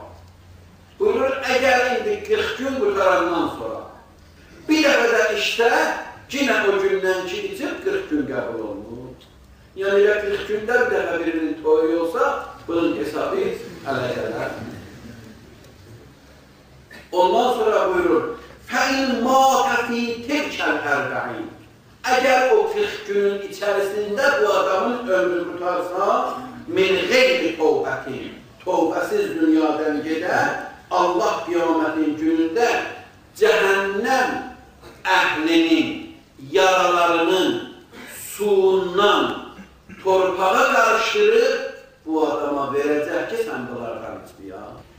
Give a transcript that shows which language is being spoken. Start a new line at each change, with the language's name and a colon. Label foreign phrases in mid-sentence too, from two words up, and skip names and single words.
Azerbaijani: Buyurur, əgər indi 40 gün qutarandan sonra bir dəfə də işdə yine o gündən ki içib 40 gün qəbul olunur. Yəni, 40 gündə bir dəfə birinin toyu olsa, bunun hesabı hələ gələr. Ondan sonra buyurur,
Arabic: فَاِنْ مَاتَ فِي تِلْكَ الْاَرْبَعِينَ.
Azerbaijani: Əgər o 40 günün içərisində bu adamın ömrü qutarsa, min qeyri tövbətin, tövbəsiz dünyadan gedər, Allah qiyamətin günündə cəhənnəm əhlinin, yaralarının suyundan torpağa qarışdırıb bu adama verəcək ki, sən bunlardan içdi ya.